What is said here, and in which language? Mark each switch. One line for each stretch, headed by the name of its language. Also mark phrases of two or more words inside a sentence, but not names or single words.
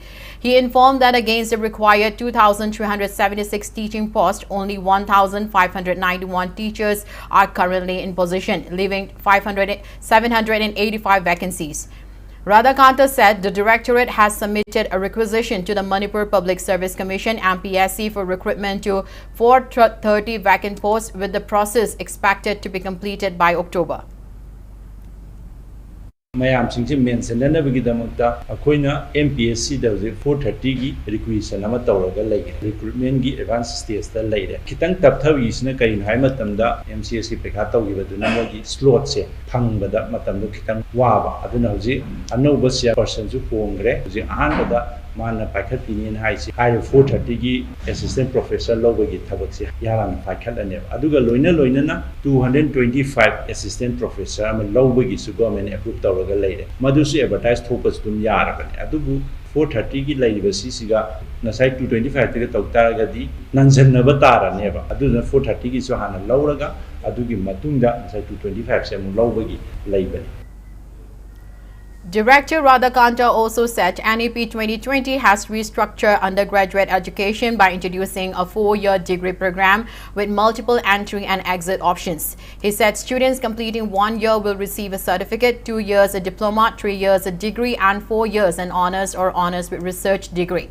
English: He informed that against the required 2,376 teaching posts, only 1,591 teachers are currently in position, leaving 785 vacancies. Radhakanta said the directorate has submitted a requisition to the Manipur Public Service Commission MPSC for recruitment to 430 vacant posts, with the process expected to be completed by October.
Manipuri: mayam singje mention nanabagi damakta akoina MPSC da 430 gi requisition ama tawraga lege recruitment gi
English: advance stage
Manipuri: da leire kitang tapthawi isna kain hai matamda MCSC pekha tawgiba duna mogi slot se phangbada matamdo kitang waba aduna hoji anoba sia person ju pongre hoji ahanbada mana pakhat pinin haisi hai 430 gi
English: assistant professor
Manipuri: lobagi thabak se yaran pakhat ane aduga loina na 225
English: assistant professor
Manipuri: ama lobagi su
English: government approve
Manipuri: tawraga leire madusu advertise thopas dum yarabane adubu 430 gi leiriba siga nasai 225 te tawtaragadi nanjannaba taraneba aduna 430 gi su hana lawraga adugi matungda nasai 225 se mu lawbagi leibani.
English: Director Radhakanta also said NEP 2020 has restructured undergraduate education by introducing a 4-year degree program with multiple entry and exit options. He said students completing 1 year will receive a certificate, 2 years a diploma, 3 years a degree, and 4 years an honors or honors with research degree.